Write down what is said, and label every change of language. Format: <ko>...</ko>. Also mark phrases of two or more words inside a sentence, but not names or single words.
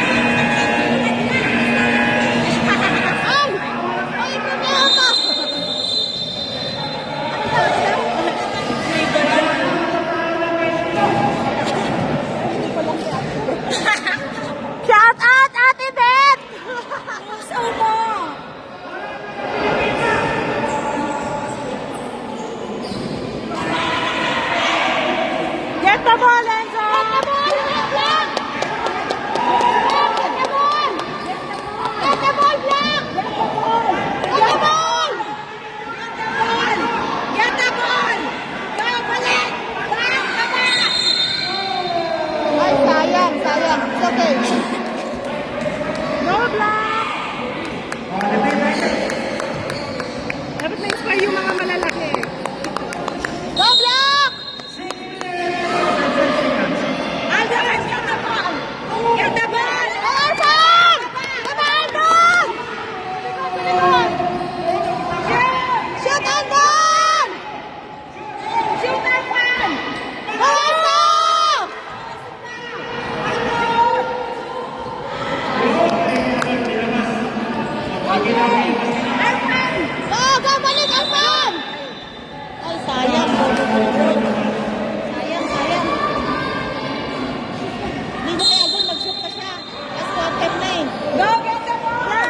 <tl>Ay! Ay, problema ka!</tl> <en>Shout out,</en> <tl>Ate Beth! So mo!</tl> <en>Get the ball, Enzo! Get the ball, Black! Get the ball! Get the ball, Black! Get the ball! Get the ball! Go, balik! Back, back!</en> <tl>Ay, sayang, sayang.</tl> <en>It's okay. No, Black!</en> <tl>Dapat na-inspire yung mga malalaki.</tl> <en>Go, Black! Alden, get the ball! Get the ball! Awesome! Ronaldo! Shoot and goal! Shoot and run! Go, Enzo! Go, go, balik, Alfan!</en> <tl>Ay, sayang. Sayang, sayang. Hindi mo kaya gol, mag-shoot pa siya.</tl> <en>Last quarter</en> <tl>na eh.</tl> <en>Go, get the ball!</en>